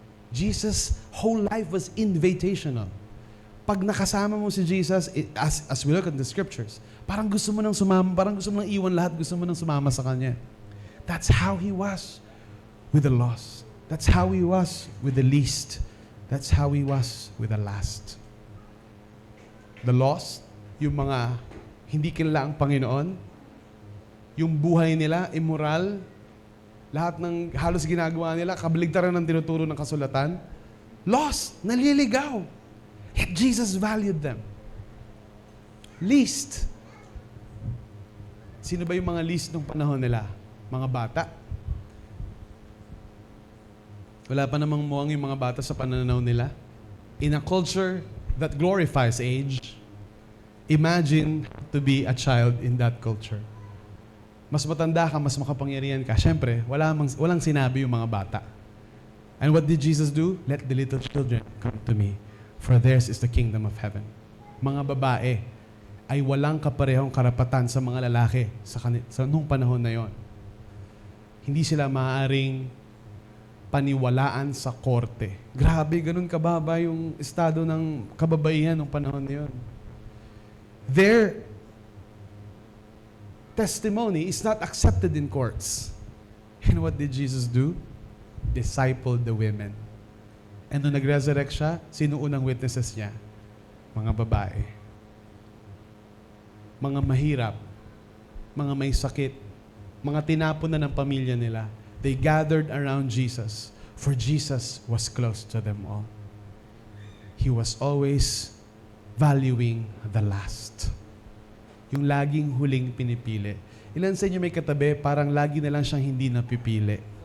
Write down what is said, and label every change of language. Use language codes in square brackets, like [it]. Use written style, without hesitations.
[en] Jesus' whole life was invitational. [tl] Pag nakasama mo si Jesus, [en] as we look at the scriptures, [tl] parang gusto mo nang sumama, parang gusto mo nang iwan lahat, gusto mo nang sumama sa Kanya. [en] That's how He was with the lost. That's how He was with the least. That's how He was with the last. [tl] The lost, yung mga hindi kilala ang Panginoon, yung buhay nila, immoral, lahat ng halos ginagawa nila, kabaligtaran ng tinuturo ng kasulatan, lost, naliligaw. [en] Yet Jesus valued them. Least. [tl] Sino ba yung mga least nung panahon nila? Mga bata. Wala pa namang muwang yung mga bata sa pananaw nila. [en] In a culture that glorifies age, imagine to be a child in that culture. [tl] Mas matanda ka, mas makapangyarihan ka. Siyempre, walang sinabi yung mga bata. [en] And what did Jesus do? Let the little children come to me, for theirs is the kingdom of heaven. [tl] Mga babae ay walang kaparehong karapatan sa mga lalaki sa nung panahon na yon. Hindi sila maaaring paniwalaan sa korte. Grabe, ganun kababa yung estado ng kababaihan nung panahon na yon. [en] Their testimony is not accepted in courts. And what did Jesus do? Discipled the women. And [tl] nung nag-resurrect siya, sino unang witnesses niya? mga babae, mga mahirap, mga may sakit, mga tinapon na ng pamilya nila. [en] They gathered around Jesus, for Jesus was close to them all. He was always valuing the last. [tl] Yung laging huling pinipili. Ilan sa inyo may katabi, parang lagi na lang siyang hindi napipili.